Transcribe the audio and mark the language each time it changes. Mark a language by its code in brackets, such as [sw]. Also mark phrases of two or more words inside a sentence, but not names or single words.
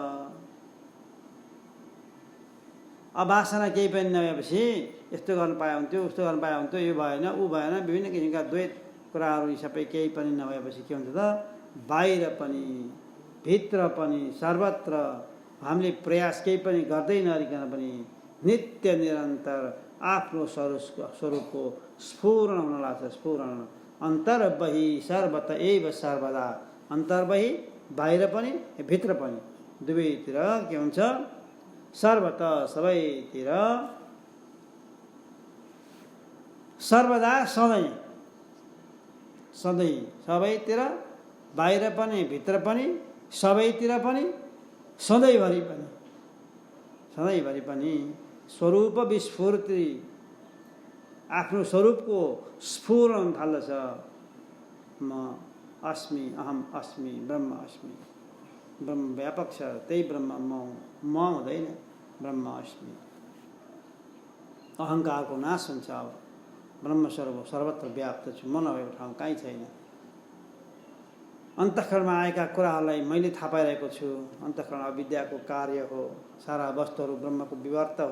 [ne] अब वासना केही पनि नभएपछि यस्तो गर्न पाए हुन्थ्यो, उस्तो गर्न पाए हुन्थ्यो, यो भएन, ऊ भएन, विभिन्न किसिमका द्वैत कुराहरू यी सबै केही पनि नभएपछि के हुन्छ त? बाहिर पनि भित्र पनि सर्वत्र हामीले प्रयास केही पनि गर्दै नरिकन पनि नित्य निरन्तर आफ्नो स्वरूपको स्फुरण हुन लाग्छ। [sa] स्फुरण अन्तर्बहि सर्वत एव सर्वदा। [ne] अन्तर्बहि बाहिर पनि भित्र पनि दुवैतिर के हुन्छ? सर्वत सबैतिर सर्वदा सधैँ सधैँ सबैतिर बाहिर पनि भित्र पनि सबैतिर पनि सधैँभरि पनि स्वरूप विस्फुर्ति आफ्नो स्वरूपको स्फुरण थाल्दछ। [sa] म अस्मि, अहम अस्मि, ब्रह्म अस्मि। [ne] ब्रह्म व्यापक छ, त्यही ब्रह्म म हुँदैन, [sa] ब्रह्म अस्मि। [ne] अहङ्कारको नाश हुन्छ। अब ब्रह्मस्वरूप सर्वत्र व्याप्त छु, म नभएको ठाउँ कहीँ छैन। अन्तःकरणमा आएका कुराहरूलाई मैले थाहा पाइरहेको छु। अन्तःकरण अविद्याको कार्य हो। सारा वस्तुहरू ब्रह्मको विवर्त हो।